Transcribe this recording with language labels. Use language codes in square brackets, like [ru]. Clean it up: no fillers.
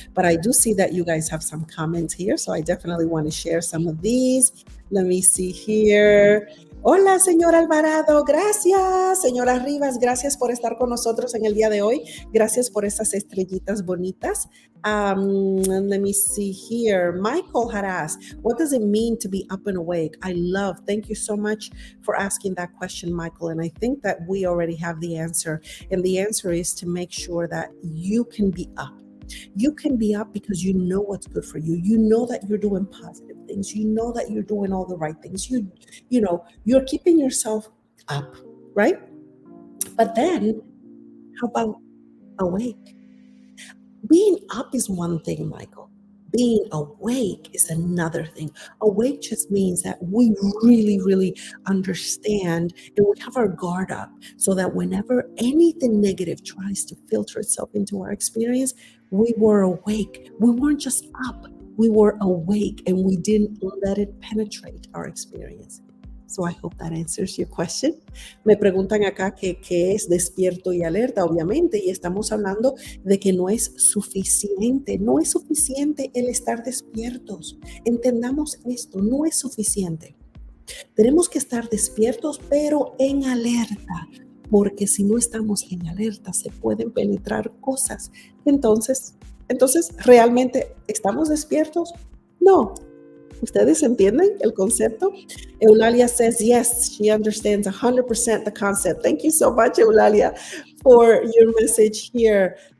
[en] But I do see that you guys have some comments here, so I definitely want to share some of these. Let me see here. [es] Hola, señor Alvarado, gracias. Señora Rivas, gracias por estar con nosotros en el día de hoy. Gracias por esas estrellitas bonitas. [en] Let me see here. Michael had asked, what does it mean to be up and awake? Thank you so much for asking that question, Michael. And I think that we already have the answer. And the answer is to make sure that you can be up. You can be up because you know what's good for you. You know that you're doing positive things. You know that you're doing all the right things. You know, you're keeping yourself up, right? But then, how about awake? Being up is one thing, Michael. Being awake is another thing. Awake just means that we really, really understand and we have our guard up so that whenever anything negative tries to filter itself into our experience, we were awake. We weren't just up. We were awake and we didn't let it penetrate our experience. So I hope that answers your question. [es] Me preguntan acá qué es despierto y alerta, obviamente, y estamos hablando de que no es suficiente el estar despiertos. Entendamos esto, no es suficiente. Tenemos que estar despiertos, pero en alerta, porque si no estamos en alerta se pueden penetrar cosas. Entonces, ¿realmente estamos despiertos? No. ¿Ustedes entienden el concepto? [en] Eulalia says, yes, she understands 100% the concept. Thank you so much, Eulalia, for your message here.